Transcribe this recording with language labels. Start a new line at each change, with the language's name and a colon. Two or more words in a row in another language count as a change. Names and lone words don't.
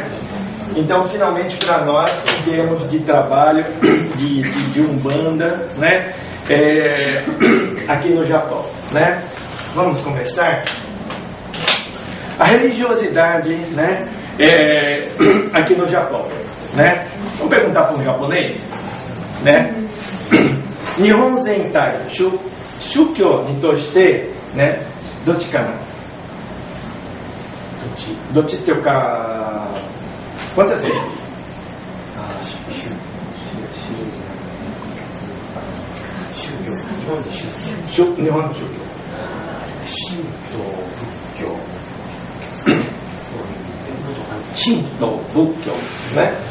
Portuguese: Então, finalmente, para nós, em termos de trabalho, de Umbanda, né? Aqui no Japão, né? Vamos conversar? A religiosidade, né? Aqui no Japão, né? Vamos perguntar para um japonês, né?
Japanese: 日本全体宗教にとして, né? どっちかな？どっちっていうか
Portuguese: quantas tem?
Japanese: 日本宗教. 神道、仏教,
Portuguese: né?